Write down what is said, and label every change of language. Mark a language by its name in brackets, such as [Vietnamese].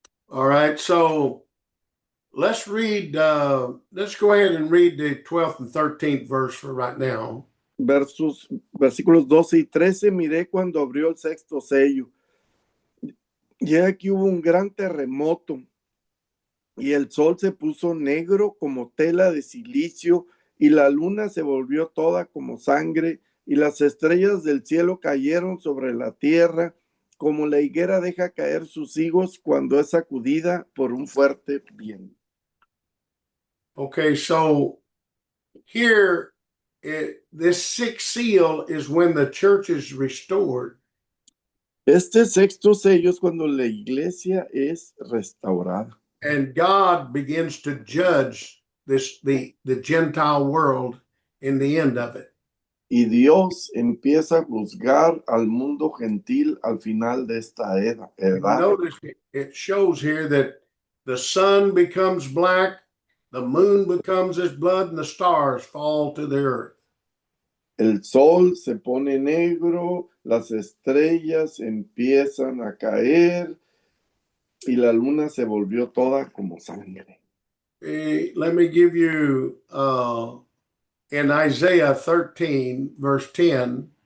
[English] all right, so let's read, let's go ahead and read the 12th and 13th verse for right now. [Spanish] versículos 12 y 13, miré cuando abrió el sexto sello. Y aquí hubo un gran terremoto, y el sol se puso negro como tela de silicio, y la luna se volvió toda como sangre, y las estrellas del cielo cayeron sobre la tierra, como la higuera deja caer sus higos cuando es sacudida por un fuerte viento. [English] Okay, so here, this sixth seal is when the church is restored. [Spanish] Este sexto sello es cuando la iglesia es restaurada. [English] And God begins to judge the Gentile world in the end of it. [Spanish] Y Dios empieza a juzgar al mundo gentil al final de esta edad. [English] Notice it shows here that the sun becomes black, the moon becomes as blood, and the stars fall to the earth. [Spanish] El sol se pone negro, las estrellas empiezan a caer y la luna se volvió toda como sangre. [English] Let me give you in Isaiah 13, verse 10.